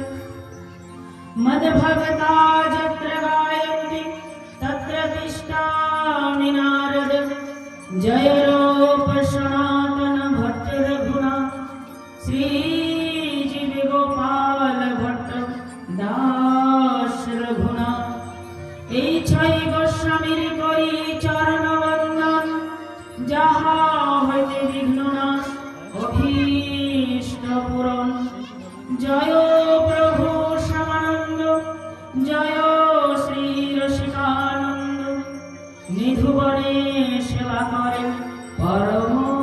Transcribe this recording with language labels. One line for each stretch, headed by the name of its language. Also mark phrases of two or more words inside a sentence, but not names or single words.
Sanskrit: मद्भक्ता यत्र गायन्ति तत्र तिष्ठामि नारद जय रूप सनातन भट्ट रघुनाथ
Bangla: श्रीजीव गोपाल भट्ट दास रघुनाथ এই ছয় গোস্বামীর করি চরণ বন্দন যাহা হইতে বিঘ্ন নাশ অভীষ্ট পূরণ জয় প্রভু শ্যামানন্দ জয় শ্রী রসিকানন্দ নিধুবনে সেবা করেন পরম